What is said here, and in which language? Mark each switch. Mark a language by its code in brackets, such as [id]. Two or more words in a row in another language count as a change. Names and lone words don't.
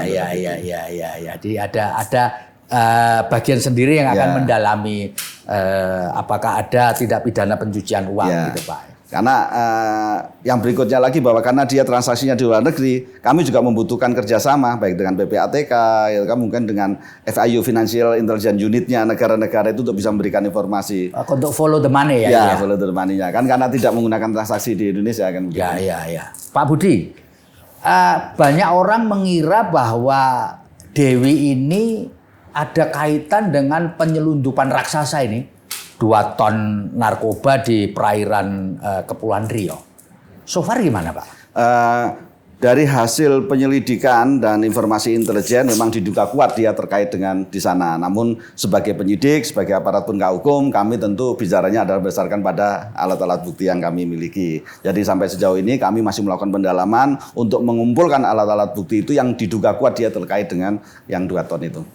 [id] Jadi ada bagian sendiri yang akan mendalami apakah ada tindak pidana pencucian uang gitu, Pak. Karena yang berikutnya lagi bahwa karena dia transaksinya di luar negeri, kami juga membutuhkan kerjasama baik dengan PPATK, ya, mungkin dengan FIU Financial Intelligence Unit-nya negara-negara itu untuk bisa memberikan informasi. [en] Untuk follow the money ya? Ya, follow the money-nya. [id] Kan karena tidak menggunakan transaksi di Indonesia kan. Ya. Pak Budi, banyak orang mengira bahwa Dewi ini ada kaitan dengan penyelundupan raksasa ini, 2 ton narkoba di perairan Kepulauan Riau. [en] So far [id] gimana, Pak? Dari hasil penyelidikan dan informasi intelijen memang diduga kuat dia terkait dengan di sana. Namun sebagai penyidik, sebagai aparat penegak hukum, kami tentu bicaranya adalah berdasarkan pada alat-alat bukti yang kami miliki. Jadi sampai sejauh ini kami masih melakukan pendalaman untuk mengumpulkan alat-alat bukti itu yang diduga kuat dia terkait dengan yang 2 ton itu.